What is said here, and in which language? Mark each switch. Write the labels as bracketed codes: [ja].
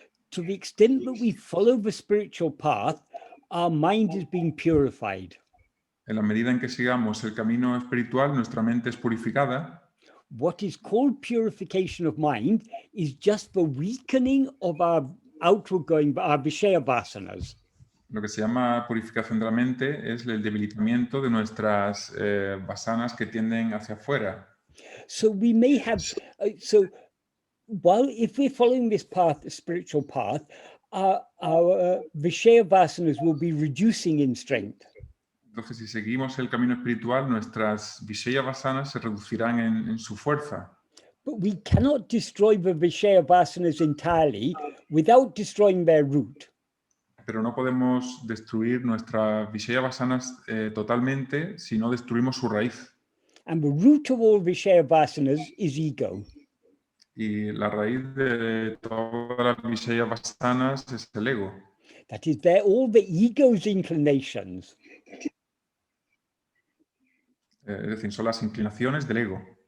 [en] To the extent that we follow the spiritual path, our mind is being purified. [es] En la medida en que sigamos el camino espiritual, nuestra mente es purificada. [en] What is called purification of mind is just the weakening of our outward going, our Vishaya vasanas. [es] Lo que se llama purificación de la mente es el debilitamiento de nuestras vasanas que tienden hacia afuera. [en] So we may have, if we're following this path, the spiritual path, our Vishaya vasanas will be reducing in strength. [es] Entonces, si seguimos el camino espiritual, nuestras Vishaya vasanas se reducirán en su fuerza. [en] But we cannot destroy the Vishaya vasanas entirely without destroying their root. [es] Pero no podemos destruir nuestras Vishaya vasanas totalmente si no destruimos su raíz. [en] And the root of all Vishaya vasanas is ego. [es] Y la raíz de todas las Vishaya vasanas es el ego. [en] That is, they're all the ego's inclinations. [es] Es decir, son las inclinaciones del ego.